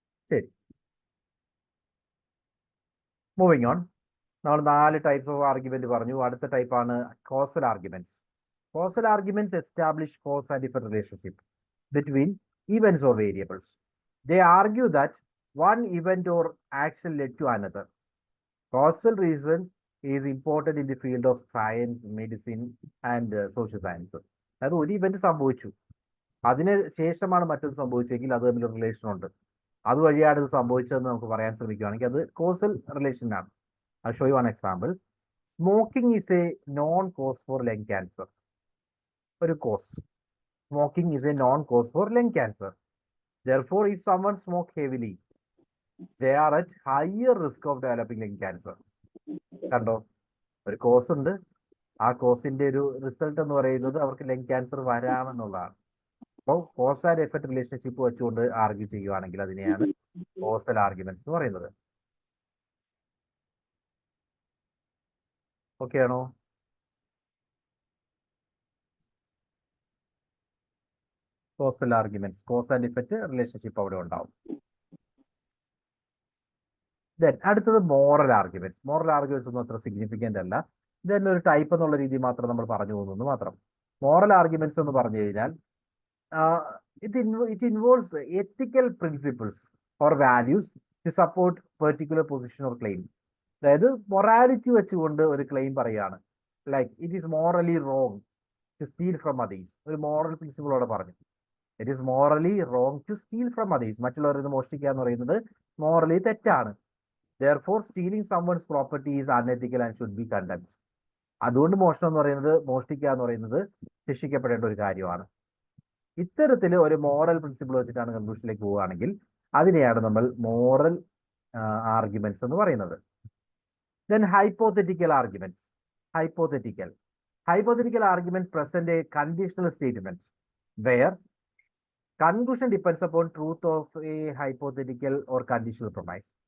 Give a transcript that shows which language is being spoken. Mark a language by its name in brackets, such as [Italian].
[English] ശരി, moving on. [Malayalam] നമ്മൾ 4 types of argument പറഞ്ഞു. അടുത്ത ടൈപ്പാണ് causal arguments. [English] Causal arguments establish cause and effect relationship between events or variables. They argue that one event or action led to another. Causal reason is important in the field of science, medicine and social science. [Malayalam] അതായത് ഒരു event സംഭവിച്ചു, അതിന് ശേഷമാണ് മറ്റൊരു സംഭവിച്ചെങ്കിൽ അത് തമ്മിൽ relation ഉണ്ട്. അതുവഴിയാണ് ഇത് സംഭവിച്ചതെന്ന് നമുക്ക് പറയാൻ ശ്രമിക്കുകയാണെങ്കിൽ അത് causal റിലേഷനാണ്. [English] I show you one example. Smoking is a known cause for lung cancer. [Malayalam] ഒരു cos. [English] Smoking is a known cause for lung cancer. Therefore, if someone smoke heavily, they are at higher risk of developing lung cancer. [Malayalam] കണ്ടോ, ഒരു cos ഉണ്ട്, ആ കോസിന്റെ ഒരു result എന്ന് പറയുന്നത് അവർക്ക് lung cancer വരാമെന്നുള്ളതാണ്. അപ്പോൾ കോസ് ആൻഡ് എഫക്ട് റിലേഷൻഷിപ്പ് വെച്ചുകൊണ്ട് ആർഗ്യൂ ചെയ്യുവാണെങ്കിൽ അതിനെയാണ് കോസൽ ആർഗ്യുമെന്റ്സ് എന്ന് പറയുന്നത്. ഓക്കെ ആണോ? Causal arguments, cause and effect relationship അവിടെ ഉണ്ടാവും. ദെൻ അടുത്തത് മോറൽ ആർഗ്യുമെന്റ്സ്. മോറൽ ആർഗ്യുമെന്റ്സ് ഒന്നും അത്ര സിഗ്നിഫിക്കന്റ് അല്ല, ഇതന്നെ ഒരു ടൈപ്പ് എന്നുള്ള രീതി മാത്രം നമ്മൾ പറഞ്ഞു പോകുന്നു മാത്രം. മോറൽ ആർഗ്യുമെന്റ്സ് എന്ന് പറഞ്ഞു കഴിഞ്ഞാൽ [English] it involves ethical principles or values to support particular position or claim. [Malayalam] അതായത് മൊറാലിറ്റി വെച്ചുകൊണ്ട് ഒരു ക്ലെയിം പറയുകയാണ്. Like [English] It is morally wrong to steal from others. [Malayalam] ഒരു മോറൽ പ്രിൻസിപ്പിളോടെ പറഞ്ഞു, [English] It is morally wrong to steal from others. [Malayalam] മറ്റുള്ളവരിൽ നിന്ന് മോഷ്ടിക്കുക എന്ന് പറയുന്നത് മോറലി തെറ്റാണ്. [English] Therefore, stealing someone's property is unethical and should be condemned. [Malayalam] അതുകൊണ്ട് മോഷണം എന്ന് പറയുന്നത്, മോഷ്ടിക്കുക എന്ന് പറയുന്നത് ശിക്ഷിക്കപ്പെടേണ്ട ഒരു കാര്യമാണ്. ഇത്തരത്തിൽ ഒരു മോറൽ പ്രിൻസിപ്പിൾ വെച്ചിട്ടാണ് കൺക്ലൂഷനിലേക്ക് പോവുകയാണെങ്കിൽ അതിനെയാണ് നമ്മൾ മോറൽ ആർഗ്യുമെന്റ്സ് എന്ന് പറയുന്നത്. [English] Then hypothetical arguments. Hypothetical arguments present a conditional statement where conclusion depends upon truth of a hypothetical or conditional premise.